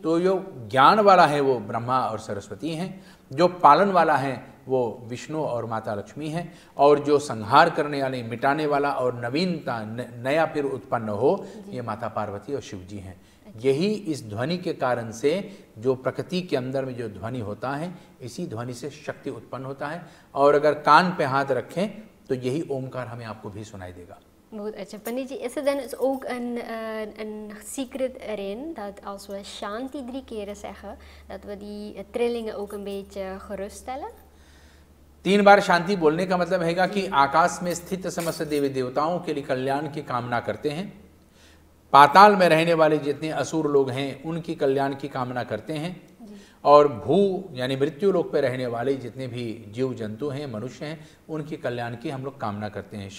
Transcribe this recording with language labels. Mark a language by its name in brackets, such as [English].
[Hindi] तो जो ज्ञान वाला है वो ब्रह्मा और सरस्वती हैं, जो पालन वाला है वो विष्णु और माता लक्ष्मी हैं, और जो संहार करने वाले, मिटाने वाला और नवीनता नया फिर उत्पन्न हो, ये माता पार्वती और शिव जी हैं। यही इस ध्वनि के कारण से जो प्रकृति के अंदर में जो ध्वनि होता है, इसी ध्वनि से शक्ति उत्पन्न होता है। और अगर कान पे हाथ रखें तो यही ओमकार हमें आपको भी सुनाई देगा। [Dutch] Goed, Pandici, is er dan ook een secret erin dat als we Shanti 3 keren zeggen, dat we die trillingen ook een beetje geruststellen? [Hindi] 3 बार शांति बोलने का मतलब है कि आकाश में स्थित समस्त देवी देवताओं के लिए कल्याण की कामना करते हैं, पाताल में रहने वाले जितने असुर लोग हैं उनकी कल्याण की कामना करते हैं, और भू यानी मृत्यु लोक पर रहने वाले जितने भी जीव जंतु हैं, मनुष्य हैं, उनकी कल्याण की हम लोग कामना करते हैं।